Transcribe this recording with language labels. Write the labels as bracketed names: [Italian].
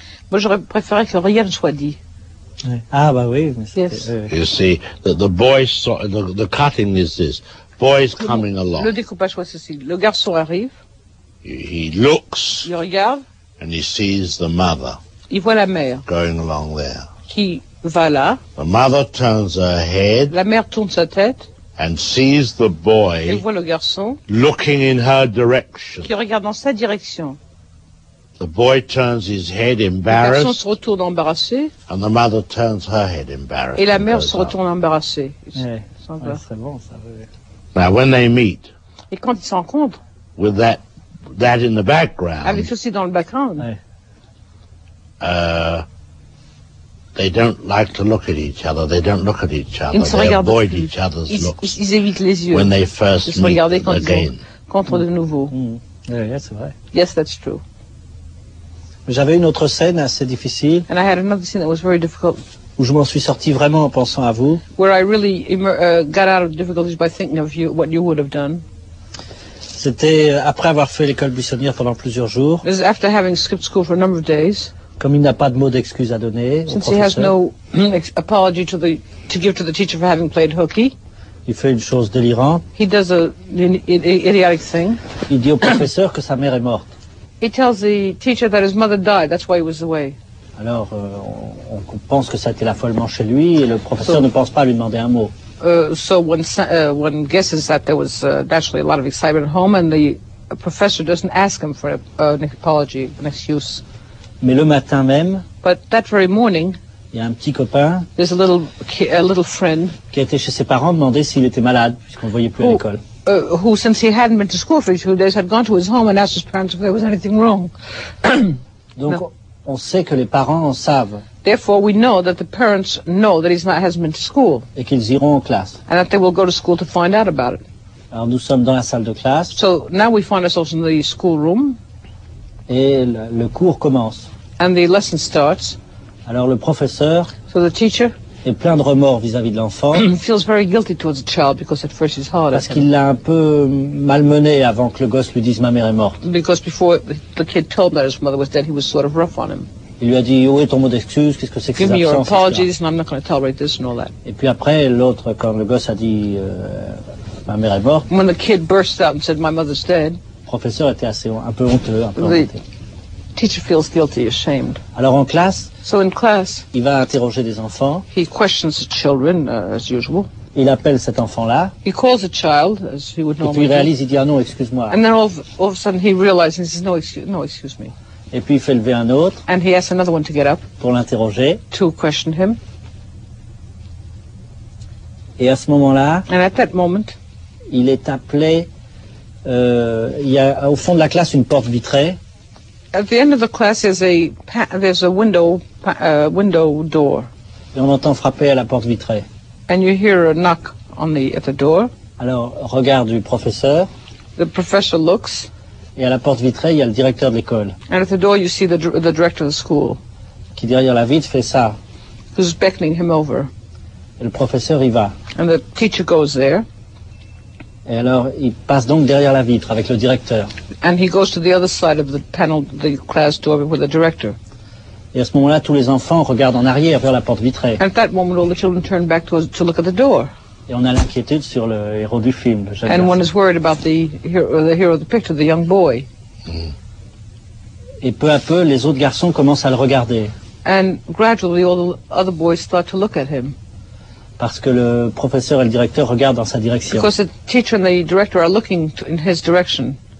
[French] Moi, j'aurais préféré que rien ne soit dit. Ah bah oui. [English] Yes. You see, that the boy saw the cutting is this. Boy's coming along. [French] Le découpage soit ceci. Le garçon arrive. [English] He looks. [French] Il regarde. [English] And he sees the mother. [French] Il voit la mère. [English] Going along there. [French] Qui va là. [English] The mother turns her head. [French] La mère tourne sa tête. [English] And sees the boy. [French] Elle voit le garçon. [English] Looking in her direction. [French] Qui regarde dans sa direction. [English] The boy turns his head embarrassed. [French] Le garçon se retourne embarrassé. [English] And the mother turns her head embarrassed. [French] Et la mère se retourne embarrassée. Ouais, c'est bon ça. [English] Now when they meet. [French] Et quand ils se rencontrent. [English] With that in the background. [French] Avec ceci dans le background. Ouais. [English] They don't like to look at each other. They don't look at each other. They avoid each other's looks. [French] Ils évitent les yeux. [English] When they first meet again. [French] Contre de nouveau. Oui, c'est vrai. [English] Yes, that's true. [French] J'avais une autre scène assez difficile. [English] And I had another scene that was very difficult. [French] Où je m'en suis sorti vraiment en pensant à vous. [English] Where I really got out of difficulties by thinking of you, what you would have done. [French] C'était après avoir fait l'école buissonnière pendant plusieurs jours. [English] This is after having skipped school for a number of days. [French] Comme il n'a pas de mot d'excuse à donner au professeur. [English] Since he has no apology to give to the teacher for having played hooky. [French] Il fait une chose délirante. [English] He does an idiotic thing. [French] Il dit au professeur que sa mère est morte. [English] He tells the teacher that his mother died. That's why he was away. [French] Alors, on pense que ça a été l'affolement chez lui et le professeur ne pense pas à lui demander un mot. [English] So one guesses that there was naturally a lot of excitement at home, and the professor doesn't ask him for an apology, an excuse. [French] Mais le matin même, [English] but that very morning, [French] il y a un petit copain, [English] there's a little friend, [French] qui a été chez ses parents demander s'il était malade, puisqu'on ne voyait plus à l'école. [English] Who, since he hadn't been to school for 2 days, had gone to his home and asked his parents if there was anything wrong. [French] Donc, on sait que les parents savent. [English] Therefore, we know that the parents know that he hasn't been to school. [French] Et qu'ils iront en classe. [English] And that they will go to school to find out about it. [French] Alors, nous sommes dans la salle de classe. [English] So now we find ourselves in the school room. [French] Et le cours commence. [English] And the lesson starts. [French] Alors, le professeur. [English] So the teacher. [French] Est plein de remords vis-à-vis de l'enfant. [English] Feels very guilty towards the child because at first he's hard. [French] Parce qu'il l'a un peu malmené avant que le gosse lui dise ma mère est morte. [English] Because before the kid told him that his mother was dead, he was sort of rough on him. [French] Il lui a dit où est ton mot d'excuse, qu'est-ce que c'est que ces absences. [English] Give me your apologies, and I'm not going to tolerate this and all that. [French] Et puis après l'autre, quand le gosse a dit ma mère est morte. [English] When the kid burst out and said my mother's dead. [French] Le professeur était un peu honteux, un peu embêté. [English] teacher feels guilty, ashamed. [French] Alors en classe, [English] so in class, [French] il va interroger des enfants. [English] He questions the children as usual. [French] Il appelle cet enfant-là. [English] He calls a child as he would normally. [French] Et puis il réalise, il dit ah non, excuse-moi. [English] And then all of a sudden he realizes, he says, no, excuse me. [French] Et puis il fait lever un autre. [English] And he asks another one to get up. [French] Pour l'interroger. [English] To question him. [French] Et à ce moment-là. [English] And at that moment. [French] Il est appelé. Il y a au fond de la classe une porte vitrée. [English] At the end of the class, there's a window door. [French] Et on entend frapper à la porte vitrée. [English] And you hear a knock at the door. [French] Alors, regard du professeur. [English] The professor looks. [French] Et à la porte vitrée, il y a le directeur de l'école. [English] And at the door, you see the director of the school. [French] Qui derrière la vitre fait ça. [English] Who's beckoning him over. [French] Et le professeur y va. [English] And the teacher goes there. [French] Et alors, il passe donc derrière la vitre avec le directeur. [English] And he goes to the other side of the panel, the class door with the director. [French] Et à ce moment-là, tous les enfants regardent en arrière vers la porte vitrée. [English] At that moment, all the children turn back to look at the door. [French] Et on a l'inquiétude sur le héros du film. [English] And one is worried about the hero of the picture, the young boy. [French] Et peu à peu, les autres garçons commencent à le regarder. [English] And gradually, all the other boys start to look at him. [French] Parce que le professeur et le directeur regardent dans sa direction. [English] Because the teacher and the director are looking in his direction.